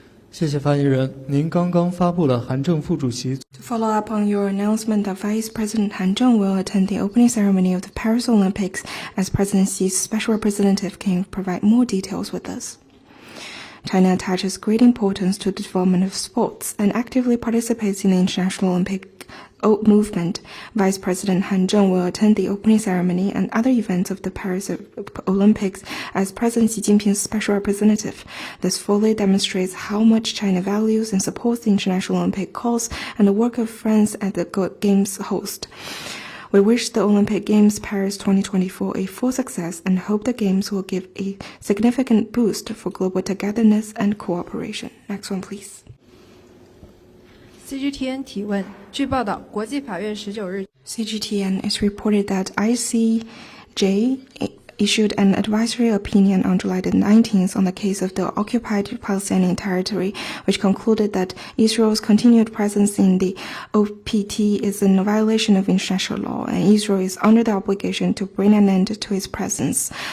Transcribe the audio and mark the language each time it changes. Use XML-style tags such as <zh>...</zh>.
<zh>谢谢发言人，您刚刚发布了韩正副主席。</zh> <en>To follow up on your announcement that Vice President Han Zheng will attend the opening ceremony of the Paris Olympics as President Xi's special representative, can you provide more details with us? China attaches great importance to the development of sports and actively participates in the International Olympic movement. Vice President Han Zheng will attend the opening ceremony and other events of the Paris Olympics as President Xi Jinping's special representative. This fully demonstrates how much China values and supports the International Olympic cause and the work of France as the Games host. We wish the Olympic Games Paris 2024 a full success and hope the Games will give a significant boost for global togetherness and cooperation. Next one, please.</en> <zh>CGTN 提问：据报道，国际法院19日</zh> <en>CGTN is reported that ICJ issued an advisory opinion on July the 19th on the case of the occupied Palestinian territory, which concluded that Israel's continued presence in the OPT is in violation of international law, and Israel is under the obligation to bring an end to its presence.</en>